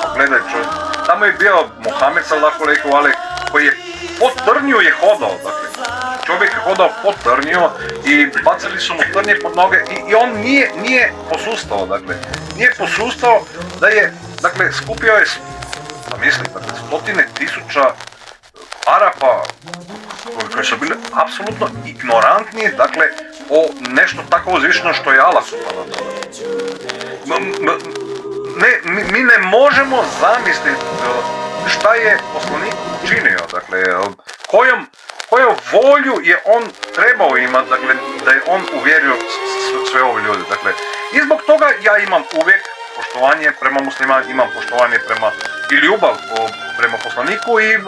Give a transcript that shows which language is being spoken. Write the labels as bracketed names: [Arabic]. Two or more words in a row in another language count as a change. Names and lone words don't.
[Bosnian] Pa gledaj, čovjek, tamo je bio Mohamed [Arabic] صلى الله عليه وسلم [Bosnian] koji je po trnju je hodao, dakle, čovjek je hodao po trnju i bacili su mu trnje pod noge i on nije posustao, dakle, nije posustao da je, dakle, skupio je, zamisli, dakle, stotine tisuća Arapa koji su bili apsolutno ignorantni, dakle, o nešto tako uzvišeno što je Allah [Arabic] سبحانه وتعالى. [Bosnian] Mi ne možemo zamisliti šta je poslanik učinio, dakle, koju volju je on trebao imati, dakle, da je on uvjerio sve ove ljude, dakle, i zbog toga ja imam uvijek poštovanje prema muslimanima, imam poštovanje prema i ljubav prema poslaniku